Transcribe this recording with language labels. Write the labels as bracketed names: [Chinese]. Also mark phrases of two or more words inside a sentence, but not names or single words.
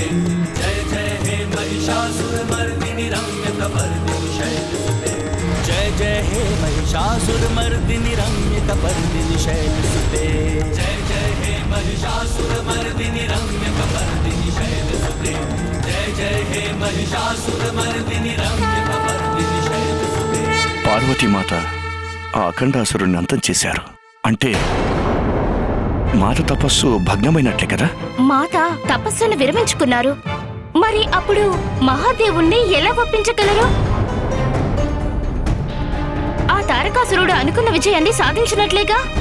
[Sanskrit] जय जय हे महिषासुरमर्दिनि रम्यकपर्दिनि शैलसुते जय जय हे महिषासुरमर्दिनि रम्यकपर्दिनि शैलसुते जय जय हे महिषासुरमर्दिनि रम्यकपर्दिनि शैलसुते जय जय हे महिषासुरमर्दिनि रम्यकपर्दिनि शैलसुते. [Telugu] పార్వతీమాత ఆ అఖండాసురుణ్ణి అంతం చేశారు అంటే మాత తపస్సు భగ్నమైనట్లే కదా? మాత తపస్సును విరమించుకున్నారు. మరి అప్పుడు మహాదేవుణ్ణి ఎలా ఒప్పించగలరు? ఆ తారకాసురుడు అనుకున్న విజయాన్ని సాధించినట్లేగా.